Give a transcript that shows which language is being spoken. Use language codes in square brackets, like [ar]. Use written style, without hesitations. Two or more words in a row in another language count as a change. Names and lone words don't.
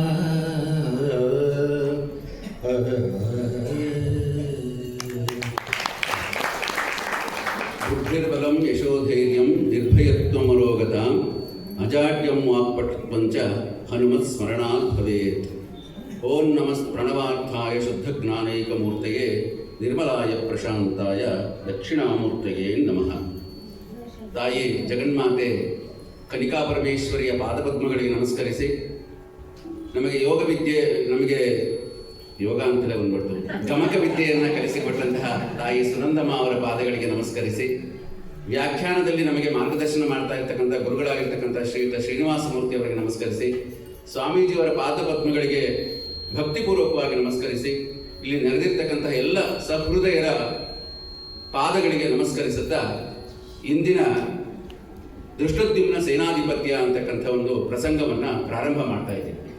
[sa] बुद्धिर्बलं यशोधैर्यं निर्भयत्वमरोगताम् अजाड्यं वाक्पटुत्वञ्च हनुमत्स्मरणात् भवेत्। ओं नमः प्रणवार्थाय शुद्धज्ञानैकमूर्तये निर्मलाय प्रशांताय दक्षिणामूर्तये नमः। [kn] ತಾಯಿ ಜಗನ್ಮಾತೆ ಕನಿಕಾ ಪರಮೇಶ್ವರಿಯ ಪಾದಪದ್ಮಗಳಿಗೆ ನಮಸ್ಕರಿಸಿ, ನಮಗೆ ನಮಗೆ ಯೋಗ ಅಂತಲೇ ಬಂದ್ಬಿಡ್ತು, ಗಮಕ ವಿದ್ಯೆಯನ್ನು ಕಲಿಸಿಕೊಟ್ಟಂತಹ ತಾಯಿ ಸುನಂದಮ್ಮ ಅವರ ಪಾದಗಳಿಗೆ ನಮಸ್ಕರಿಸಿ, ವ್ಯಾಖ್ಯಾನದಲ್ಲಿ ನಮಗೆ ಮಾರ್ಗದರ್ಶನ ಮಾಡ್ತಾ ಇರ್ತಕ್ಕಂಥ ಗುರುಗಳಾಗಿರ್ತಕ್ಕಂಥ ಶ್ರೀಯುತ ಶ್ರೀನಿವಾಸ ಮೂರ್ತಿ ಅವರಿಗೆ ನಮಸ್ಕರಿಸಿ, ಸ್ವಾಮೀಜಿಯವರ ಪಾದಪದ್ಮಗಳಿಗೆ ಭಕ್ತಿಪೂರ್ವಕವಾಗಿ ನಮಸ್ಕರಿಸಿ, ಇಲ್ಲಿ ನೆರೆದಿರ್ತಕ್ಕಂಥ ಎಲ್ಲ ಸಹೃದಯರ ಪಾದಗಳಿಗೆ ನಮಸ್ಕರಿಸುತ್ತಾ ಇಂದಿನ ದೃಷ್ಟೋದ್ಯುಮ್ನ ಸೇನಾಧಿಪತ್ಯ ಅಂತಕ್ಕಂಥ ಒಂದು ಪ್ರಸಂಗವನ್ನು ಪ್ರಾರಂಭ ಮಾಡ್ತಾ ಇದ್ದೀವಿ.